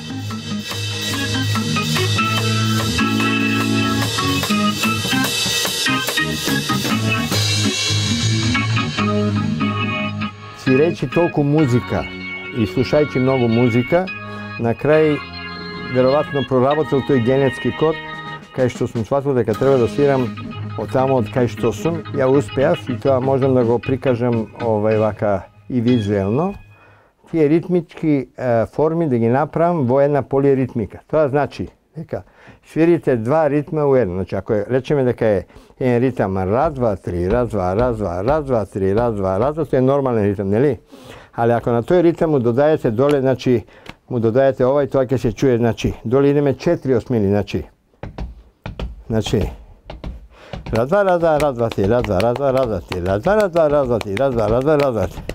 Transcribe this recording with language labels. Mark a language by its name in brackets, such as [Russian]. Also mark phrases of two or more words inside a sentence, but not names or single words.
[Macedonian] Свирејќи толку музика и слушајќи многу музика, на крај веројатно проработил тој генетски код, кај што сум сватил дека треба да свирам од тамо од кај што сум. Ја успеав и тоа можам да го прикажам вака и визуелно. Тие ритмички форми да ги направам во една полиритмика. Тоа значи дека свирите два ритма у едно. Значи ако речеме дека е еден ритам раз, два, три, раз, два, раз, два, раз, два, три, раз, два, раз, тоа е нормален ритам, нели? Али ако на тој ритам му додајете доле, значи му додајете овај, тоа ќе се чуе, значи доле идеме 4 осмини, значи раз, два, раз, два, раз, два, три, раз, два, раз, два, раз, два, три, раз, два, раз, два, раз, два, три, раз, два, раз, два, раз, два.